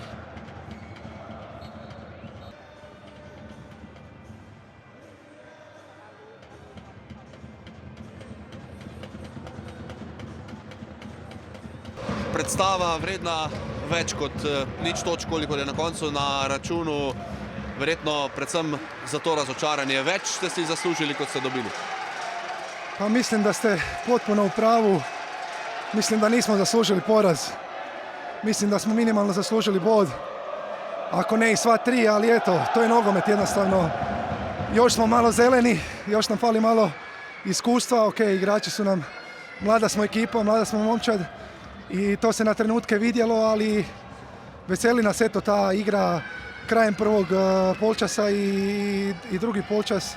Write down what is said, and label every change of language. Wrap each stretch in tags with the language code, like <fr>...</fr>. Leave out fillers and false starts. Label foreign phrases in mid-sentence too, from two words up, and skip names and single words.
<sl>Predstava vredna več kot nič točk, koliko je na koncu na računu. Verjetno predvsem za to razočaranje. Več ste si zaslužili, kot ste dobili.</sl> <hr>Pa mislim, da ste potpuno u pravu. Mislim da nismo zaslužili poraz. Mislim da smo minimalno zaslužili bod. Ako ne i sva tri, ali eto, to je nogomet jednostavno. Još smo malo zeleni, još nam fali malo iskustva. Ok, igrači su nam, mlada smo ekipa, mlada smo momčad i to se na trenutke vidjelo, ali veseli nas eto ta igra krajem prvog polčasa i drugi polčas.</hr>